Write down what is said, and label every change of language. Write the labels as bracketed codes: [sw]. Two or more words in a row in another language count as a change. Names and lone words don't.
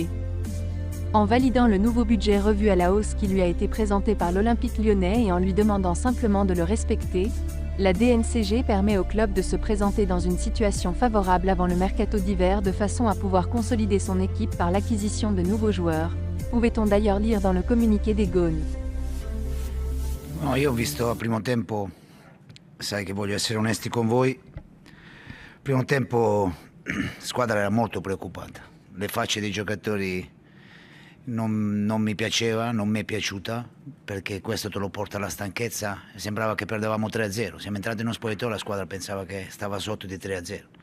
[fr] En validant le nouveau budget revu à la hausse qui lui a été présenté par l'Olympique lyonnais et en lui demandant simplement de le respecter, la DNCG permet au club de se présenter dans une situation favorable avant le mercato d'hiver de façon à pouvoir consolider son équipe par l'acquisition de nouveaux joueurs, pouvait-on d'ailleurs lire dans le communiqué des Gaunes. [it] No, io ho visto al primo tempo, sai che voglio essere onesti con voi, primo tempo la squadra era molto preoccupata, le facce dei giocatori non mi piaceva, non mi è piaciuta, perché questo te lo porta alla stanchezza, sembrava che perdevamo 3-0, siamo entrati in uno spogliatoio e la squadra pensava che stava sotto di 3-0.